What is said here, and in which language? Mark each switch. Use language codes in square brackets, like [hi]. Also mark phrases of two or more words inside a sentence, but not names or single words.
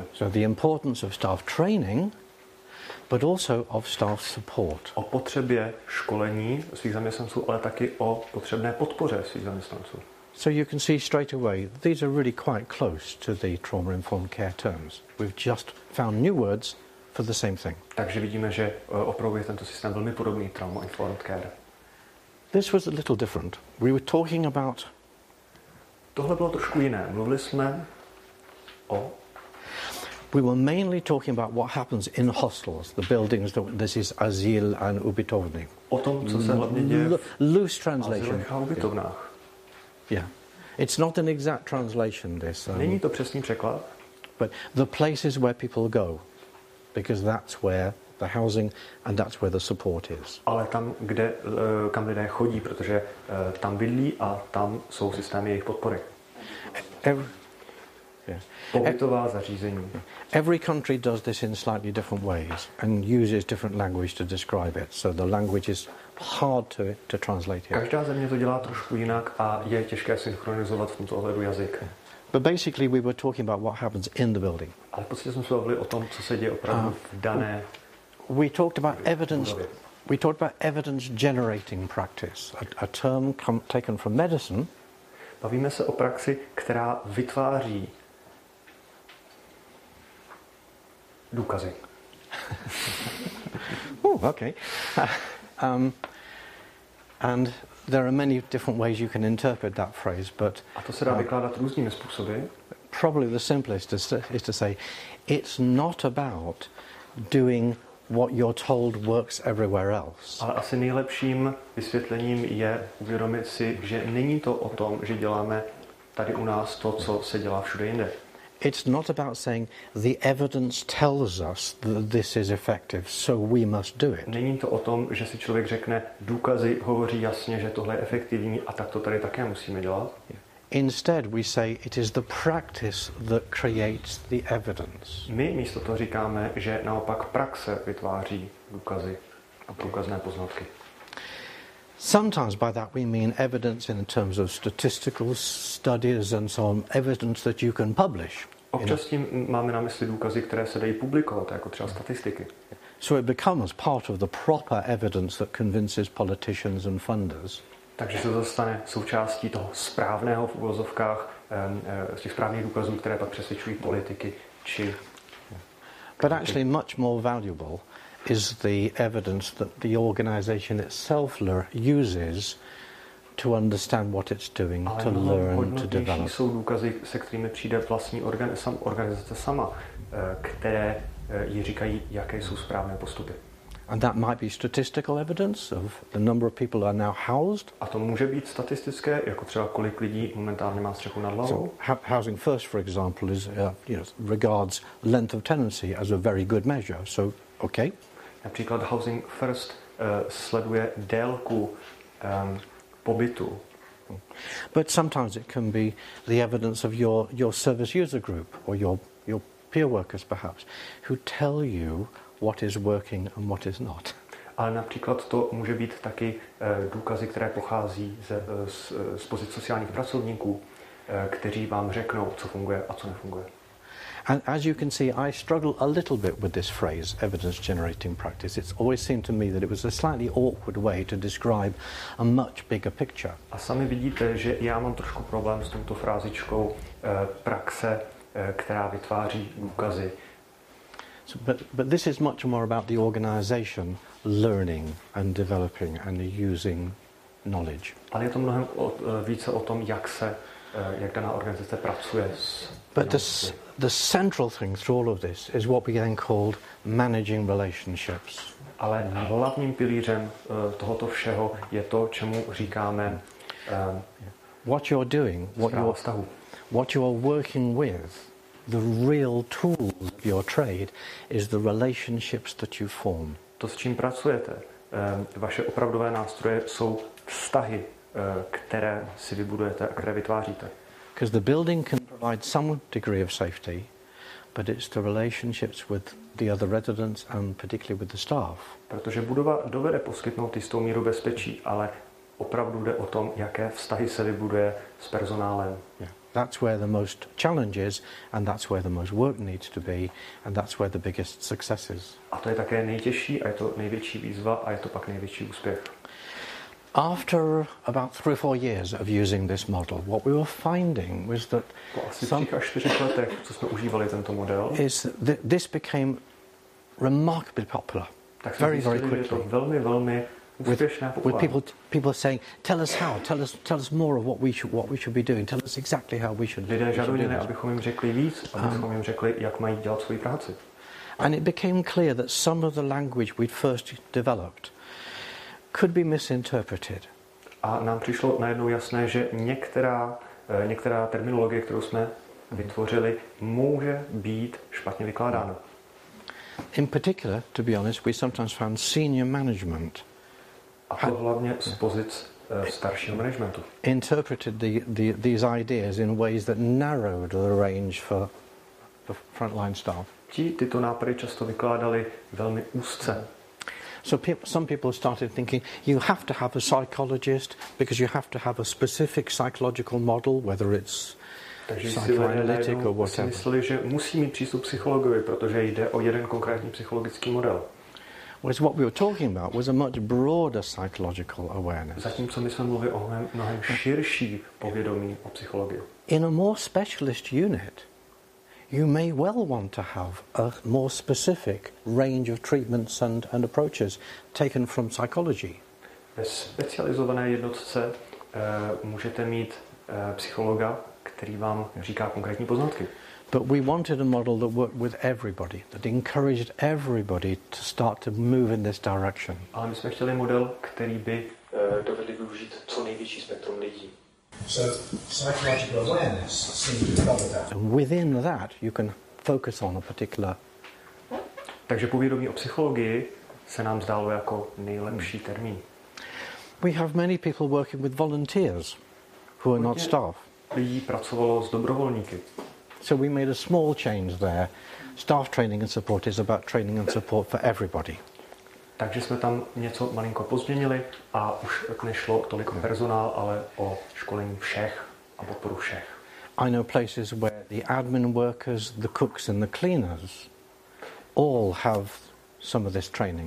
[en] So the importance of staff training, but also of staff support. [cs] O potřebě školení svých zaměstnanců, ale taky o potřebné podpoře svých zaměstnanců. [en] So you can see straight away, these are really quite close to the trauma-informed care terms. We've just found new words for the same thing. [cs] Takže vidíme, že opravdu je tento systém velmi podobný [en] trauma-informed care. This was a little different. We were talking about... [cs] Tohle bylo trošku jiné. Mluvili jsme o... [en] We were mainly talking about what happens in hostels, the buildings, this is azyl and ubytovny. [cs] O tom, co se hlavně děje v [en] loose translation. [cs] a ubytovnách. [en] Yeah. It's not an exact translation, this. [cs] Není to přesný překlad. [en] But the places where people go, because that's where the housing and that's where the support is. [cs] Ale tam, kam lidé chodí, protože tam bydlí a tam jsou systémy jejich podpory. [en] Yeah. [cs] Pobytová zařízení. [en] Every country does this in slightly different ways and uses different language to describe it. So the language is hard to translate here. [cs] Každá země to dělá trošku jinak a je těžké synchronizovat v tomto ohledu jazyk. [en] But basically we were talking about what happens in the building. [cs] Ale v podstatě jsme se bavili o tom, co se děje opravdu v dané [en] We talked about evidence. We talked about evidence generating practice, a term taken from medicine. [cs] Bavíme se o praxi, která vytváří důkazy. [en] Okay. And there are many different ways you can interpret that phrase, but [cs] A to se dá vykládat různými způsoby. [en] probably the simplest is to say it's not about doing what you're told works everywhere else. [cs] Ale asi nejlepším vysvětlením je uvědomit si, že není to o tom, že děláme tady u nás to, co se dělá všude jinde. [en] It's not about saying the evidence tells us that this is effective, so we must do it. [cs] Není to o tom, že si člověk řekne, důkazy hovoří jasně, že tohle je efektivní a tak to tady také musíme dělat. [en] Instead, we say it is the practice that creates the evidence. [cs] My místo toho říkáme, že naopak praxe vytváří důkazy a průkazné poznatky. [en] Sometimes by that we mean evidence in terms of statistical studies and so on, evidence that you can publish. [cs] Občas tím máme na mysli důkazy, které se dají publikovat, jako třeba statistiky. [en] So it becomes part of the proper evidence that convinces politicians and funders. [cs] Takže se to stane součástí toho správného v uvozovkách, z těch správných důkazů, které pak přesvědčují politiky či... [en] But actually much more valuable is the evidence that the organization itself uses to understand what it's doing, to learn, to develop. [cs] Jsou důkazy, se kterými přijde vlastní organizace sama, které jí říkají, jaké jsou správné postupy. [en] And that might be statistical evidence of the number of people who are now housed. [cs] A to může být statistické, jako třeba kolik lidí momentálně má střechu nad hlavou. [en] So housing first, for example, is regards length of tenancy as a very good measure. So okay. [cs] Například Housing First sleduje délku pobytu. [en] But sometimes it can be the evidence of your service user group or your peer workers perhaps, who tell you what is working and what is not. [cs] Ale například to může být taky důkazy, které pochází z pozic sociálních pracovníků, kteří vám řeknou, co funguje a co nefunguje. [en] And as you can see, I struggle a little bit with this phrase, evidence generating practice. It's always seemed to me that it was a slightly awkward way to describe a much bigger picture. [cs] A sami vidíte, že já mám trošku problém s touto frázičkou praxe, která vytváří důkazy. [en] But this is much more about the organization learning and developing and using knowledge. [cs] Ale je to mnohem více o tom, jak daná organizace pracuje s... [en] But the central thing through all of this is what we then called managing relationships. [cs] Ale hlavním pilířem tohoto všeho je to, čemu říkáme [en] what you're doing, what you're working with, the real tools of your trade is the relationships that you form. [cs] To, s čím pracujete, vaše opravdové nástroje jsou vztahy, které si vybudujete a které vytváříte. [en] Because the building can provide some degree of safety, but it's the relationships with the other residents and particularly with the staff. [cs] Protože budova dovede poskytnout jistou míru bezpečí, ale opravdu jde o tom, jaké vztahy se vybuduje s personálem. [en] Yeah. That's where the most challenge is, and that's where the most work needs to be, and that's where the biggest success is. [cs] A to je také nejtěžší a je to největší výzva a je to pak největší úspěch. [en] After about 3 or 4 years of using this model, what we were finding was that [cs] po asi 3 až 4 letech, co jsme užívali tento model, [en] this became remarkably popular. [cs] Tak [en] very quickly. [cs] To velmi úspěšné, populární. [en] With people saying, tell us how, tell us more of what we should be doing, tell us exactly how we should. [cs] Lidé žádali, abychom jim řekli víc, abychom jim řekli, jak mají dělat svoji práci. [en] And it became clear that some of the language we'd first developed could be misinterpreted. [cs] A nám přišlo najednou jasné, že některá terminologie, kterou jsme vytvořili, může být špatně vykládána. [en] In particular, to be honest, we sometimes found senior management. [cs] A to hlavně z pozic staršího managementu. [en] Interpreted these ideas in ways that narrowed the range for the frontline staff. [cs] Tyto nápady často vykládali velmi úzce. [en] So some people started thinking you have to have a psychologist because you have to have a specific psychological model, whether it's psychoanalytic or whatever. [cs] Si mysleli, že musí mít přístup psychologovi, protože jde o jeden konkrétní psychologický model. [en] Whereas what we were talking about was a much broader psychological awareness. [cs] Zatímco my jsme mluvili o mnohem širší povědomí o psychologii. [en] In a more specialist unit, you may well want to have a more specific range of treatments and approaches taken from psychology. [cs] Ve specializované jednotce můžete mít psychologa, který vám říká konkrétní poznatky. [en] But we wanted a model that worked with everybody, that encouraged everybody to start to move in this direction. [cs] Ale my jsme chtěli model, který by dovedli využít co největší spektrum lidí. [en] So psychological awareness seems to cover that. And within that, you can focus on a particular. [cs] Takže povědomí o psychologii se nám zdálo jako nejlepší termín. [en] We have many people working with volunteers who are not staff. [cs] Lidí pracovalo s dobrovolníky. [en] So we made a small change there. Staff training and support is about training and support for everybody. [cs] Takže jsme tam něco malinko pozměnili a už nešlo tolik o personál, ale o školení všech a podporu všech. [en] I know places where the admin workers, the cooks and the cleaners all have some of this training.